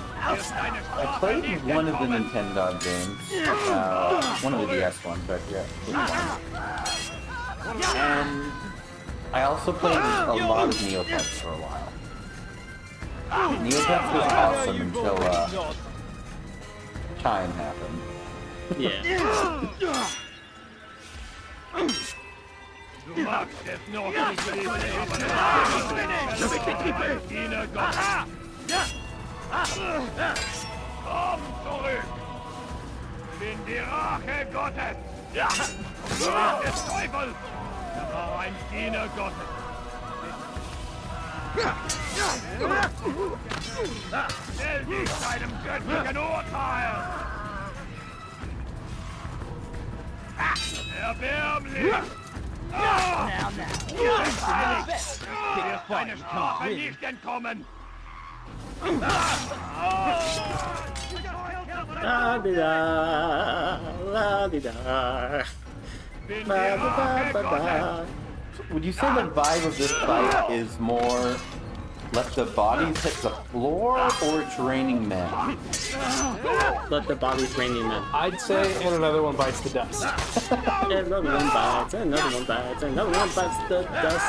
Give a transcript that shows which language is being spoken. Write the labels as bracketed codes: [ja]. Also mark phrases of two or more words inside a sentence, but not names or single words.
[en] I played one of the Nintendo games, one of the DS ones, I forget which one. And I also played a lot of Neopets for a while. Neopets was awesome until Chime happened. Yeah. [de] Komm zurück! Bin die Rache Gottes! Des Teufels! Er war ein Diener Gottes! Stell dich deinem göttlichen Urteil! Erbärmlich! Deine Strafe nicht entkommen! La di da, la di da, la di da, da. [en] Would you say the vibe of this fight is more let the bodies hit the floor or it's raining men? Let the bodies raining men. I'd say, and another one bites the dust. Another one bites, another one bites, another one bites the dust.